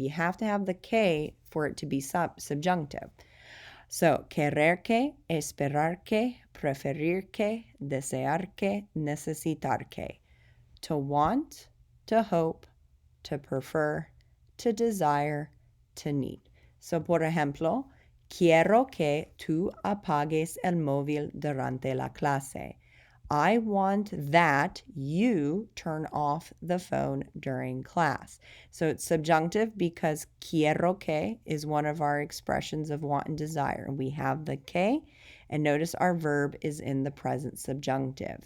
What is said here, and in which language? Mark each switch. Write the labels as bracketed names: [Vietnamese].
[English] You have to have the que for it to be subjunctive. [Spanish] So querer que, esperar que, preferir que, desear que, necesitar que. [English] To want, to hope, to prefer, to desire, to need. [Spanish] So por ejemplo, quiero que tú apagues el móvil durante la clase. [English] I want that you turn off the phone during class. So it's subjunctive because [Spanish] quiero que [English] is one of our expressions of want and desire. We have the que, and notice our verb is in the present subjunctive.